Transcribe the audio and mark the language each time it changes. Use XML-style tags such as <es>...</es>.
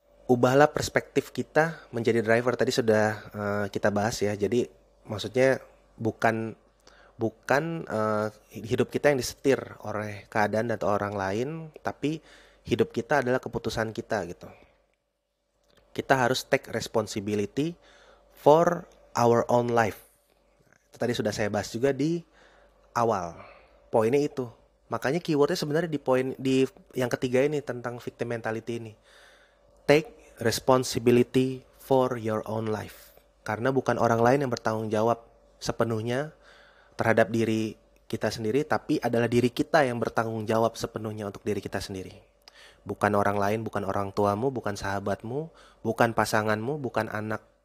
<id>Ubahlah perspektif kita menjadi driver tadi sudah kita bahas ya. Jadi maksudnya bukan bukan hidup kita yang disetir oleh keadaan atau orang lain, tapi hidup kita adalah keputusan kita gitu. Kita harus</id> <en>take responsibility for our own life.</en> <id>Itu tadi sudah saya bahas juga di awal. Poinnya itu. Makanya keywordnya sebenarnya di poin di yang ketiga ini tentang victim mentality ini.</id> <en>Take responsibility for your own life.</en> <id>Karena bukan orang lain yang bertanggung jawab sepenuhnya terhadap diri kita sendiri, tapi adalah diri kita yang bertanggung jawab sepenuhnya untuk diri kita sendiri. Bukan orang lain, bukan orang tuamu, bukan sahabatmu, bukan pasanganmu, bukan anakmu.</id>